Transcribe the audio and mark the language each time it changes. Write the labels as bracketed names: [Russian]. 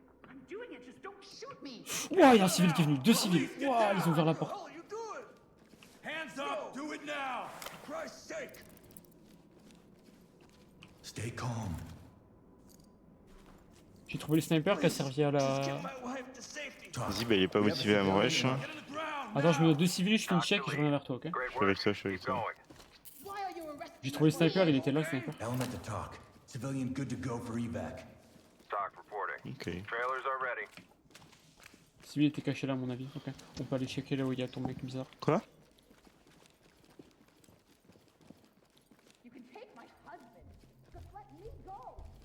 [English] I'm doing it, just don't shoot me! [French] Ouah, il y a un civil qui est venu. Deux civils. Ouah, ils ont ouvert la porte. [English] What you doing? Hands up. Do it now. For Christ's sake. Stay calm. [French] J'ai trouvé le sniper qui a servi à la. [English] Talk. [French] Vas-y, bah il est pas motivé à me rush. Hein. [English] Get on the ground. [French] Attends, je me donne deux civils, je fais une check et je reviens vers toi, ok? [English] Great [French] Je suis avec [English] work. [French] toi, je suis avec [English] Keep [French] toi. [English] going. Why are you arresting [French] J'ai trouvé le sniper, il était là le sniper. [English] Element to talk. Civilian good to go for evac. Talk reporting. Ok. Trailers are ready. [French] Le civil était caché là, à mon avis. Ok. On peut aller checker là où il y a ton mec bizarre. Quoi? [English] You can take my husband. Just let me go.